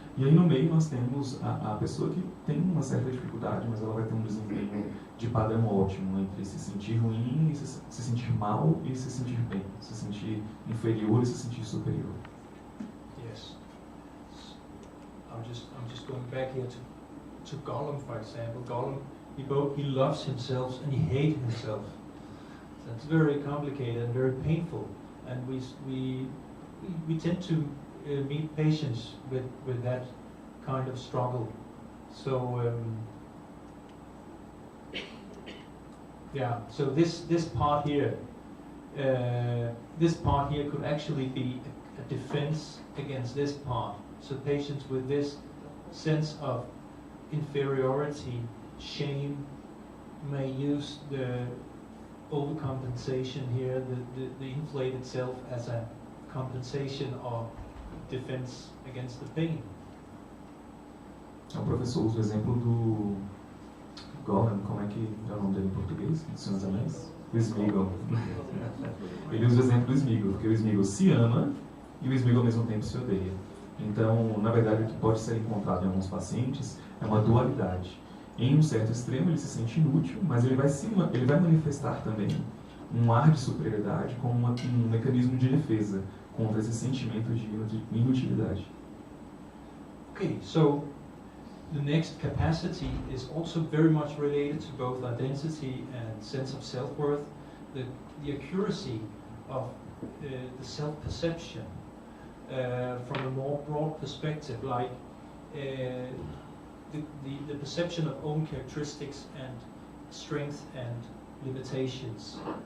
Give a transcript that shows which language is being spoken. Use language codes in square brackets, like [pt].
[pt] E aí no meio nós temos a pessoa que tem uma certa dificuldade, mas ela vai ter um desempenho de padrão ótimo, entre se sentir ruim e se sentir mal e se sentir bem, se sentir inferior e se sentir superior. [en] Yes. I'm just going back here to Gollum, for example. Gollum, he loves himself and he hates himself. So it's very complicated and very painful. And we tend to meet patients with that kind of struggle. So so this part here could actually be a defense against this part. So patients with this sense of inferiority, shame, may use the overcompensation here, the inflated self, as a compensation or defense against the pain. [pt] O professor usa o exemplo do Gollum, como é que é o nome dele em português? Do Senhor dos Anéis? O Sméagol. Ele usa o exemplo do Sméagol, porque o Sméagol se ama e o Sméagol ao mesmo tempo se odeia. Então, na verdade, o que pode ser encontrado em alguns pacientes é uma dualidade. Em um certo extremo, ele se sente inútil, mas ele vai manifestar também um ar de superioridade como um mecanismo de defesa contra esse sentimento de inutilidade. [en] Okay, so the next capacity is also very much related to both identity and sense of self-worth, the accuracy of the self-perception. From a more broad perspective, like the perception of own characteristics and strengths and limitations.